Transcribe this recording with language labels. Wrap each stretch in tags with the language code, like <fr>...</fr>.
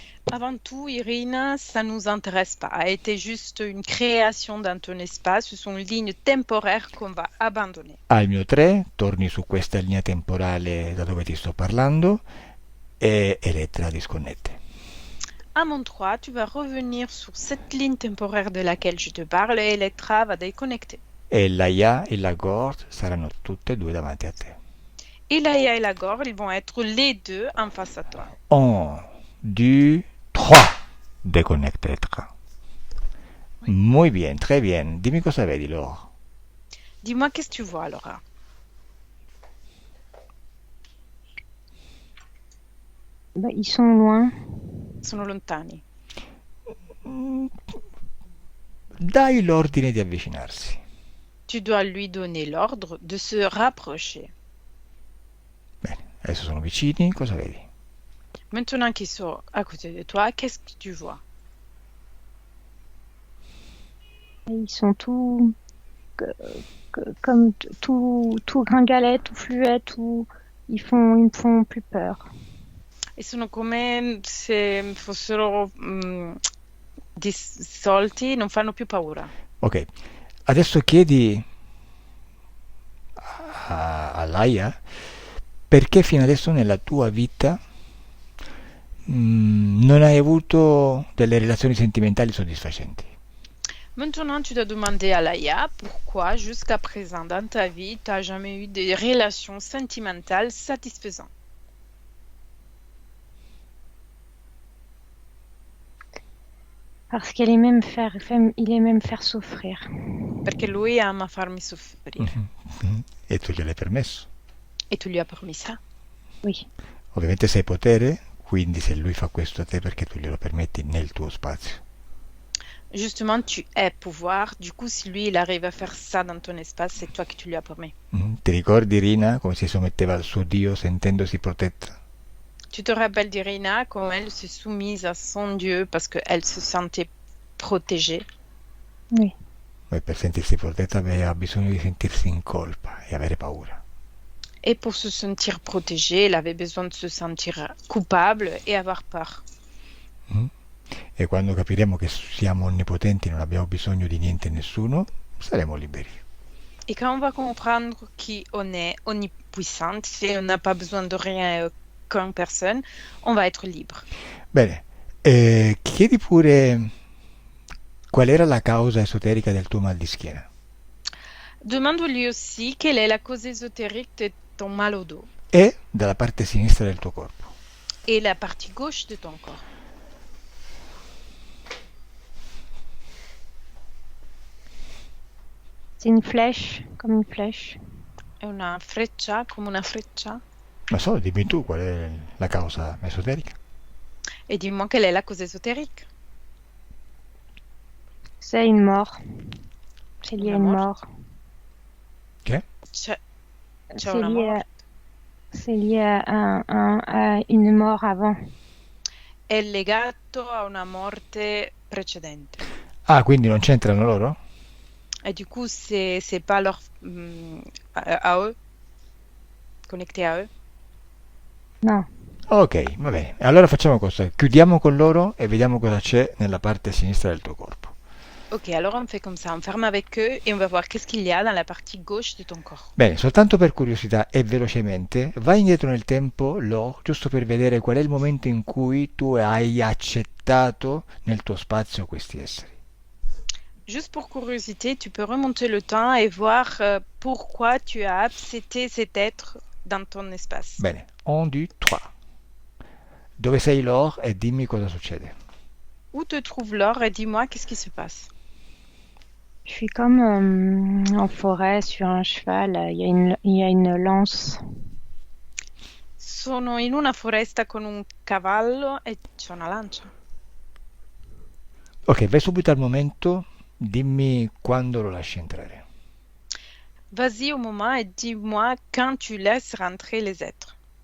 <fr>Avant tout, Irina, ça nous intéresse pas. A été juste une création dans ton espace, ce sont une ligne temporaire qu'on va abandonner.</fr> <it>Al mio 3 torni su questa linea temporale da dove ti sto parlando e Elettra disconnette.</it> <fr>À mon 3, tu vas revenir sur cette ligne temporaire de laquelle je te parle et Electra va déconnecter.</fr> <it>E la Ya e la Gord saranno tutte e due davanti a te.</it> <fr>Et Laïa et la Gore, ils vont être les deux en face à toi. 1, 2, 3. Déconnecte Elettra.</fr> <es>Muy bien,</es> <fr>très bien.</fr> <it>Dimmi cosa vedi, Laure.</it> <fr>Dis-moi, qu'est-ce que tu vois, Laura? Bah, ils sont loin.</fr> <it>Sono lontani. Dai l'ordine di avvicinarsi.</it> <fr>Tu dois lui donner l'ordre de se rapprocher.</fr> <it>Bene, adesso sono vicini, cosa vedi?</it> <fr>Maintenant qu'ils sont à côté de toi, qu'est-ce que tu vois? Et ils sont comme tout gringalet, tout fluet, ils me font plus peur.</fr> <it>E sono come se fossero dissolti, non fanno più paura. Ok, adesso chiedi a Laia perché fino adesso nella tua vita non hai avuto delle relazioni sentimentali soddisfacenti.</it> <fr>Maintenant, tu dois demander à l'AIA pourquoi, jusqu'à présent dans ta vie, tu n'as jamais eu des relations sentimentales satisfaisantes. Parce qu'il il aime même faire souffrir.</fr> <it>Perché lui ama farmi soffrire. Mhm, mhm. E tu gliel'hai permesso. E tu gli hai</it> <fr>permis ça. Oui.</fr> <it>Ovviamente sei potere, quindi se lui fa questo a te perché tu glielo permetti nel tuo spazio.</it> <fr>Justement, tu es pouvoir. Du coup, si lui, il arrive à faire ça dans ton espace, c'est toi qui tu lui as permis.</fr> <it>Ti ricordi Rina come si sotmetteva al suo Dio sentendosi protetta?</it> <fr>Tu te rappelles d'Irina, comme elle s'est soumise à son Dieu parce qu'elle se sentait protégée. Oui.</fr> <it>E per sentirsi protetta aveva bisogno di sentirsi in colpa e avere paura.</it> <fr>Et pour se sentir protégée, elle avait besoin de se sentir coupable et avoir peur. Mm?</fr> <it>E quando capiremo che siamo onnipotenti e non abbiamo bisogno di niente e nessuno, saremo liberi.</it> <fr>Et quand on va comprendre qu'on est omnipuissante et on n'a pas besoin de rien et aucune personne, on va être libre.</fr> <it>Bene, chiedi pure qual era la causa esoterica del tuo mal di schiena.</it> <fr>Demande-lui aussi quelle est la cause ésotérique de ton mal au dos</fr> <it>E dalla parte sinistra del tuo corpo.</it> <fr>et la partie gauche de ton corps. C'est une flèche, comme une flèche.</fr> <it>È una freccia, come una freccia. Ma solo dimmi tu qual è la causa esoterica.</it> <fr>Et dis-moi quelle est la cause ésotérique. C'est une mort. C'est lié à</fr> <it>Una</it> <fr>une</fr> <it>morte.</it> <fr>mort.</fr> <it>Che? C'è</it> <fr>C'est</fr> <it>una</it> <fr>lié</fr> <it>morte.</it> <fr>c'est lié à une mort avant.</fr> <it>È legato a una morte precedente. Ah, quindi non c'entrano loro?</it> <fr>Et du coup, c'est pas leur à eux, connecté à eux. Non.</fr> <it>Ok, va bene. Allora facciamo cosa? Chiudiamo con loro e vediamo cosa c'è nella parte sinistra del tuo corpo.</it> <fr>Ok, alors on fait comme ça, on ferme avec eux et on va voir qu'est-ce qu'il y a dans la partie gauche de ton corps.</fr> <it>Bene, soltanto per curiosità e velocemente, vai indietro nel tempo, Lo, giusto per vedere qual è il momento in cui tu hai accettato nel tuo spazio questi esseri.</it> <fr>Juste pour curiosité, tu peux remonter le temps et voir pourquoi tu as accepté cet être dans ton espace.</fr> <it>Bene, 1, 2, 3. Dove sei, Lor, e dimmi cosa succede.</it> <fr>Où te trouve Laure et dis-moi qu'est-ce qui se passe. Je suis comme en forêt sur un cheval. Il y a une lance.</fr> <it>Sono in una foresta con un cavallo e c'è una lancia. Ok, vai subito al momento, dimmi quando lo lasci entrare.</it> <fr>Vas-y au moment et dis-moi quand tu laisses rentrer les êtres.</fr>